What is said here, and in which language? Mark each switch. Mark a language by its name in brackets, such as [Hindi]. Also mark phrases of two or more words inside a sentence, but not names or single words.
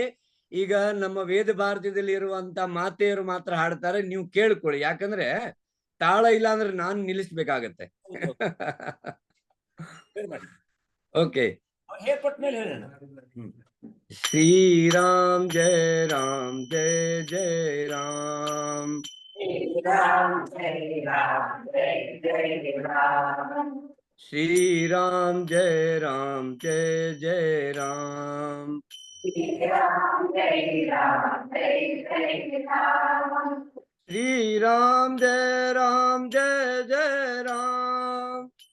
[Kannada] ಈಗ ನಮ್ಮ ವೇದ ಭಾರತದಲ್ಲಿ ಇರುವಂತ ಮಾತೆಯರು ಮಾತ್ರ ಹಾಡ್ತಾರೆ, ನೀವು ಕೇಳ್ಕೊಳ್ಳಿ. ಯಾಕಂದ್ರೆ ತಾಳ ಇಲ್ಲ ಅಂದ್ರೆ ನಾನು ನಿಲ್ಲಿಸ್ಬೇಕಾಗತ್ತೆ. ಓಕೆ, ಹೇಳ್ಕೊಟ್ಮೇಲೆ ಹೇಳೋಣ. ಶ್ರೀರಾಮ್ ಜಯ ರಾಮ್, ಜಯ ಜಯ ರಾಮ್. [Hindi] श्री राम जय जय राम। श्री राम जय जय राम।